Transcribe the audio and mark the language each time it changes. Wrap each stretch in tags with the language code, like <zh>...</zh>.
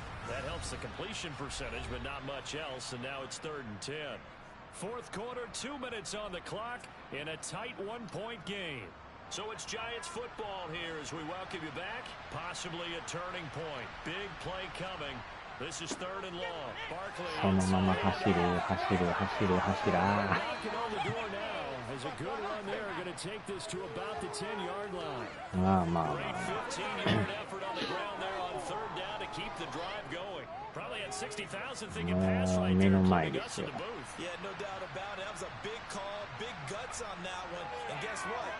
<en>That helps the completion percentage, but not much else, and now it's 3rd and 10. 4th quarter, 2 minutes on the clock in a tight 1-point game. So it's Giants football here as we welcome you back. Possibly a turning point. Big play coming. This is 3rd and long. Barkley.</en> <ja>そのまま走る、走る、走る、走る。ああ。</ja> <en>Knocking on the door now. Has a good run there. Going to take this to about the 10-yard line. まあまあま Great あ。 15-yard effort on the ground there on 3rd down to keep the drive going. Probably had 60,000 thinking pass right there, including us in the booth. Yeah, no doubt about it. That was a big call, big guts on that one. And guess what?</en>